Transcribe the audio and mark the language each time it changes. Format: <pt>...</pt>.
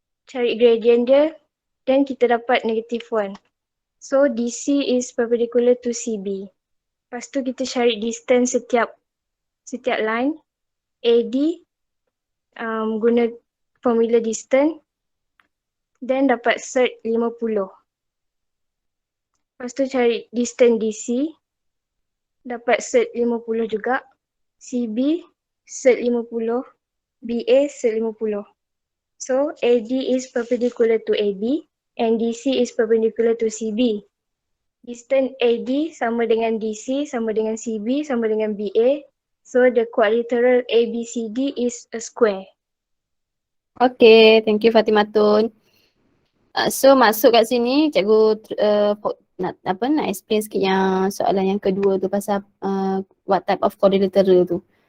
<ms>Cari gradient dia dan kita dapat -1.</ms> <en>So DC is perpendicular to CB.</en> <ms>Lepas tu kita cari distance setiap line. AD guna formula distance dan dapat surd 50. Lepas tu cari distance DC, dapat surd 50 juga. CB surd 50, BA surd 50.</ms> <en>So AD is perpendicular to AB and DC is perpendicular to CB.</en> <ms>Distance AD sama dengan DC sama dengan CB sama dengan BA.</ms> <en>So the quadrilateral ABCD is a square.</en> <ms>Okay, thank you Fatimatun. So masuk kat sini cikgu nak explain sikit yang soalan yang kedua tu pasal what type of quadrilateral tu.</ms>